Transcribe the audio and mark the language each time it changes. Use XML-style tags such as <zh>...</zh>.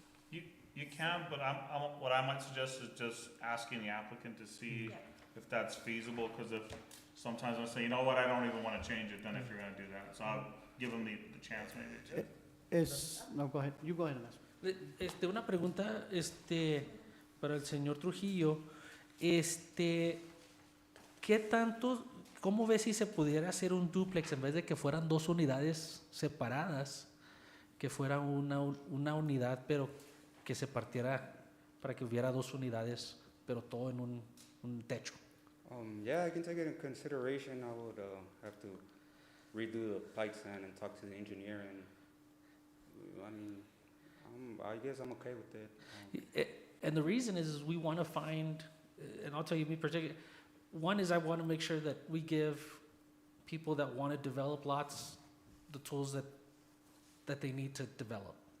<en>You can, but what I might suggest is just asking the applicant to see Yeah. if that's feasible, because if, sometimes I say, you know what, I don't even wanna change it, then if you're gonna do that, so I'll give them the chance maybe to. No, go ahead, you go ahead and ask.</en> <es>Una pregunta, para el señor Trujillo, ¿qué tanto, cómo ves si se pudiera hacer un dúplex en vez de que fueran 2 unidades separadas, que fuera una unidad, pero que se partiera para que hubiera 2 unidades, pero todo en un techo?</es> <en>Yeah, I can take it in consideration. I would have to redo the pipe stand and talk to the engineer, and I mean, I guess I'm okay with it. And the reason is we want to find, and I'll tell you me particularly, one is I want to make sure that we give people that want to develop lots the tools that they need to develop.</en>